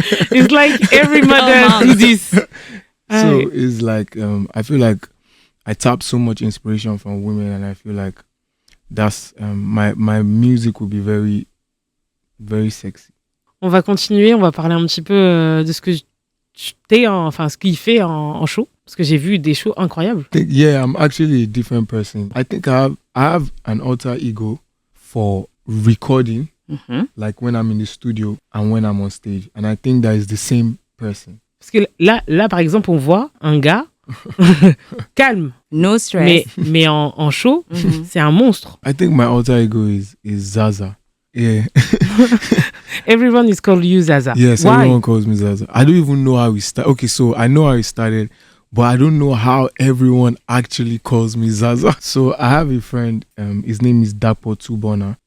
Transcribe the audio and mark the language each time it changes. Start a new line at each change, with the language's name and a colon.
English: It's like every mother do this. So it's like, I feel like I tap so much inspiration from women and I feel like that's, my music will be very, very sexy.
French: On va continuer, on va parler un petit peu de ce que ce qu'il fait en show. Parce que j'ai vu des shows incroyables.
English: Yeah, I'm actually a different person. I think I have an alter ego for recording like when I'm in the studio and when I'm on stage. And I think that is the same person.
French: Parce que là, par exemple, on voit un gars calme.
English: No stress.
French: Mais en show, c'est un monstre.
English: I think my alter ego is Zaza. Yeah. Everyone is called you Zaza. Yes, Why? everyone calls me Zaza. I don't even know how we started. Okay, so I know how it started, but I don't know how everyone actually calls me Zaza. So I have a friend, his name is Dapo Tubona.